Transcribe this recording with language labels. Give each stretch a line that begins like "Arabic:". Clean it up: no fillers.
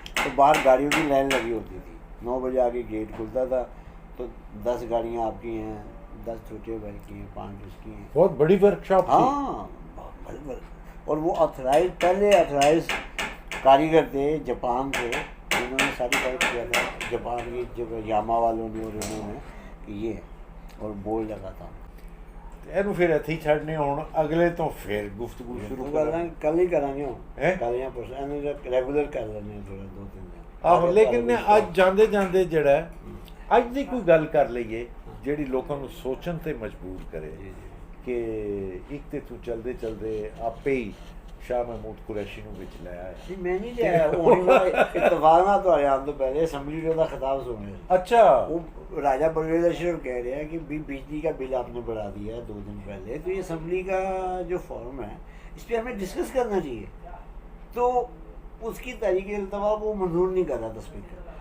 Hindi: तो बाहर गाड़ियों की लाइन लगी होती थी, 9 बजे आके गेट खुलता था तो 10 गाड़ियाँ आपकी हैं, 10 छोटे भाई की हैं, 5 उसकी हैं। बहुत बड़ी वर्कशॉप थी। हाँ बड़ी। और वो ऑथराइज, पहले ऑथराइज कारीगर थे, जापान थे, उन्होंने सारी बात किया था जापान की जब यामा वालों ने, और उन्होंने कि ये और बोर्ड लगा था।
Punjabi: ਇਹਨੂੰ ਫਿਰ ਇੱਥੇ ਹੀ ਛੱਡਨੇ ਹੁਣ ਅਗਲੇ ਤੋਂ ਫਿਰ ਗੁਫ਼ਤਗੂ ਸ਼ੁਰੂ ਕਰਾਂਗੇ। कल ही करांगे हैं? कल या परसों ਇਹਨੂੰ रेगुलर कर लेने थोड़ा 2-3 दिन। ਆਹੋ, ਲੇਕਿਨ ਅੱਜ ਜਾਂਦੇ ਜਾਂਦੇ ਜਿਹੜਾ ਅੱਜ ਦੀ ਕੋਈ ਗੱਲ ਕਰ ਲਈਏ ਜਿਹੜੀ ਲੋਕਾਂ ਨੂੰ ਸੋਚਣ ਤੇ ਮਜਬੂਰ ਕਰੇ ਕਿ ਇੱਕ ਤੇ ਤੂੰ ਚਲਦੇ ਚਲਦੇ ਆਪੇ ਹੀ शाह महमूद कुरैशी ਨੂੰ ਵਿੱਚ ਲੈ ਆਇਆ।
Hindi: जी मैं नहीं ले आया, वो इत्तेफाक ना तो आया तो पहले असम्बली का खिताब सुन रहे। अच्छा, वो राजा परवेज अशरफ कह रहे हैं कि बिजली का बिल आपने बढ़ा दिया 2 दिन पहले, तो ये असम्बली का जो फॉर्म है इस पर हमें डिस्कस करना चाहिए। तो उसकी तहरीक इल्तवा वो मंजूर नहीं कर रहा था स्पीकर।